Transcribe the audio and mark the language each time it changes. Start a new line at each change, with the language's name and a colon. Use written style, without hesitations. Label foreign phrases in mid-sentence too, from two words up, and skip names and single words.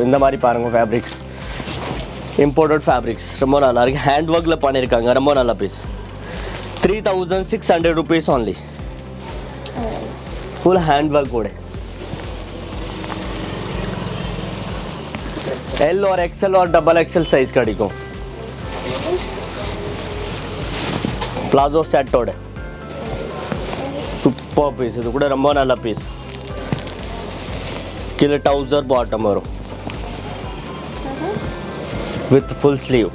Tamil: இந்த மாதிரி பாருங்கள் ஃபேப்ரிக்ஸ்,
English: imported fabrics
Tamil: ரொம்ப நல்லா இருக்குது.
English: hand work
Tamil: பண்ணியிருக்காங்க, ரொம்ப நல்ல பீஸ். 3600
English: rupees only. full hand work
Tamil: கூட.
English: L और XL और double XL
Tamil: சைஸ் கிடைக்கும்.
English: palazzo set
Tamil: சூப்பர் பீஸ். இது கூட ரொம்ப நல்ல பீஸ். கீழே
English: trouser bottom
Tamil: வரும்
English: with full sleeve.